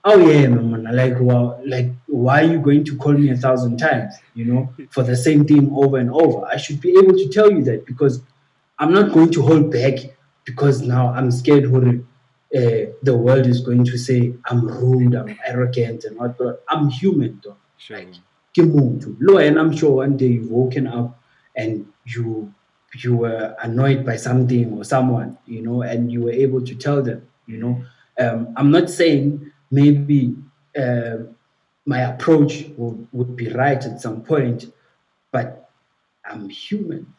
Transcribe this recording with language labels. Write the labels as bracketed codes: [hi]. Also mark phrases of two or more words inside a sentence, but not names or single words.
[en] oh yeah, man, like, well, like, why are you going to call me 1,000 times, for the same thing over and over? I should be able to tell you that, because I'm not going to hold back, because now I'm scared what the world is going to say I'm rude, I'm arrogant, and whatnot. I'm human, though. Like, Sure. [st] ke motho. [en] Lo, and I'm sure one day you've woken up and you were annoyed by something or someone, and you were able to tell them. I'm not saying maybe uh, my approach would be right at some point, but I'm human,